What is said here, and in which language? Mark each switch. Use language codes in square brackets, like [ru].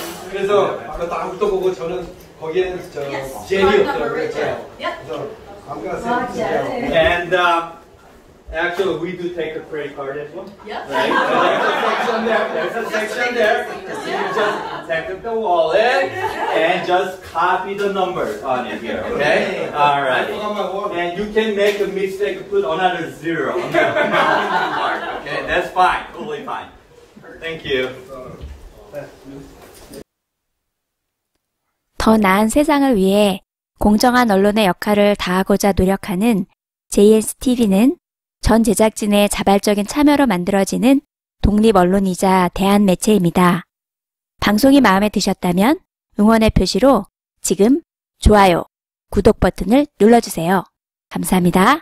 [ko] 그래서 딱 붙어보고 저는 거기에는 젤이 없더라고요. 그래서 [en] I'm gonna send it to Zelle. And Actually, we do take a credit card as well. Yeah. Right? There's a section there. You just take the wallet and just copy the numbers on it here, okay? All right. And you can make a mistake, put another zero on the card, okay? That's fine, totally fine. Thank you. [ko] 더 나은 세상을 위해 공정한 언론의 역할을 다하고자 노력하는 JSTV는 전 제작진의 자발적인 참여로 만들어지는 독립 언론이자 대한 매체입니다. 방송이 마음에 드셨다면 응원의 표시로 지금 좋아요, 구독 버튼을 눌러주세요. 감사합니다.